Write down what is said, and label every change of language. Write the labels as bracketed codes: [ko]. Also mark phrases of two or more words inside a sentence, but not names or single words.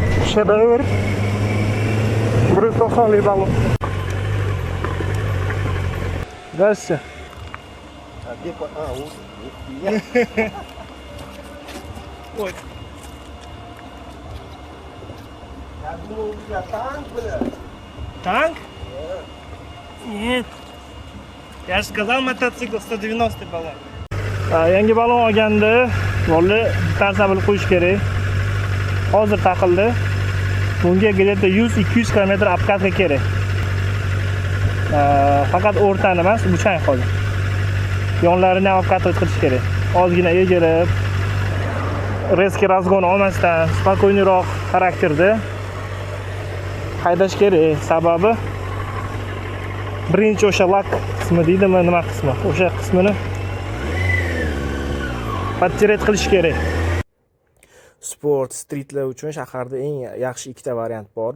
[uz] Shedevr. 190lik balon. [ru] Здравствуйте. А где по... А, вот. Ой. Я думал, у тебя танк, бля. Танк? Нет. Я же сказал, мотоцикл 190 balon. [uz] Yangi balon olganda, bo'ldi, narsa bilib qo'yish kerak. Hozir taqildi. Bunga где-то 100-200 km obkatka kerak. Faqat o'rtani emas, buchang hozir. Yonlarini ham obkatka qilish kerak. Ozgina egilib, [ru] резкий разгон [uz] olmasdan, spokойнroq xarakterda haydash kerak. Sababi birinchi o'sha lak qismi deydimi, nima qismi? O'sha qismini подтереть qilish kerak. Sport streetlar uchun shaharda eng yaxshi ikkita variant bor.